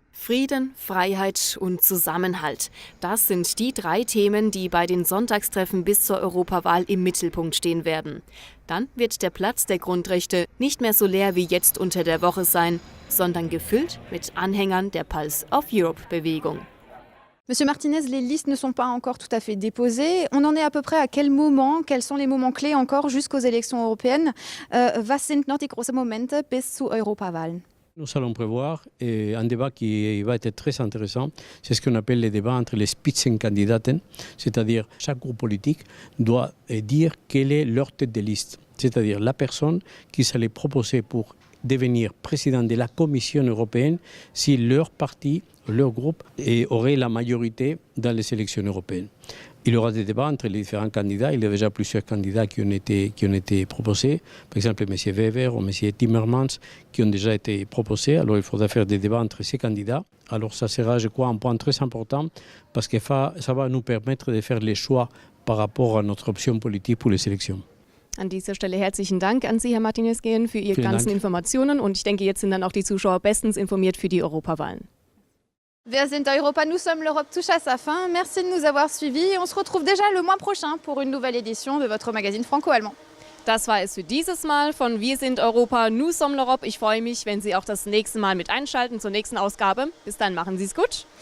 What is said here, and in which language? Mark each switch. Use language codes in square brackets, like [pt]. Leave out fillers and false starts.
[de] Frieden, Freiheit und Zusammenhalt. Das sind die 3 Themen, die bei den Sonntagstreffen bis zur Europawahl im Mittelpunkt stehen werden. Dann wird der Platz der Grundrechte nicht mehr so leer wie jetzt unter der Woche sein, sondern gefüllt mit Anhängern der Pulse of Europe-Bewegung. [fr] Monsieur Martinez, les listes ne sont pas encore tout à fait déposées. On en est à peu près à quel moment, quels sont les moments clés encore jusqu'aux élections européennes? [de] Was sind noch die großen Momente bis zu Europawahlen? [fr] Nous allons prévoir un débat qui va être très intéressant. C'est ce qu'on appelle les débats entre les Spitzenkandidaten, c'est-à-dire chaque groupe politique doit dire quelle est leur tête de liste, c'est-à-dire la personne qui s'allait proposer pour devenir président de la Commission européenne si leur parti, leur groupe aurait la majorité dans les élections européennes. Il y aura des débats entre les différents candidats. Il y a déjà plusieurs candidats qui ont été proposés. Par exemple, M. Weber ou M. Timmermans qui ont déjà été proposés. Alors, il faudra faire des débats entre ces candidats. Alors, ça sera, je crois, un point très important parce que ça va nous permettre de faire les choix par rapport à notre option politique pour les élections. [de] An dieser Stelle herzlichen Dank an Sie, Herr Martinez-Gehen, für Ihre ganzen Informationen. Und ich denke, jetzt sind dann auch die Zuschauer bestens informiert für die Europawahlen. Wer sind Europa? [fr] Nous sommes l'Europe touche à sa fin. Merci de nous avoir suivis. On se retrouve déjà le mois prochain pour une nouvelle édition de votre magazine franco-allemand. [de] Das war es für dieses Mal von Wir sind Europa, Nous sommes l'Europe. Ich freue mich, wenn Sie auch das nächste Mal mit einschalten zur nächsten Ausgabe. Bis dann, machen Sie es gut.